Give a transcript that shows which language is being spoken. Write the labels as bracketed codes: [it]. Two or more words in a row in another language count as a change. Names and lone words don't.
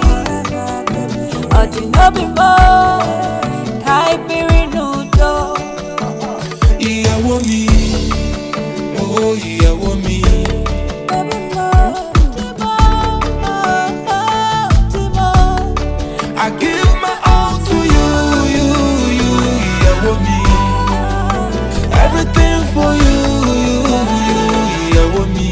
[en] Oh, do you know me more? [yo] Ìyàwó mi, oh ìyàwó mi. [en] I give my all to you, [yo] ìyàwó mi. [en] Everything for you, [yo] ìyàwó mi.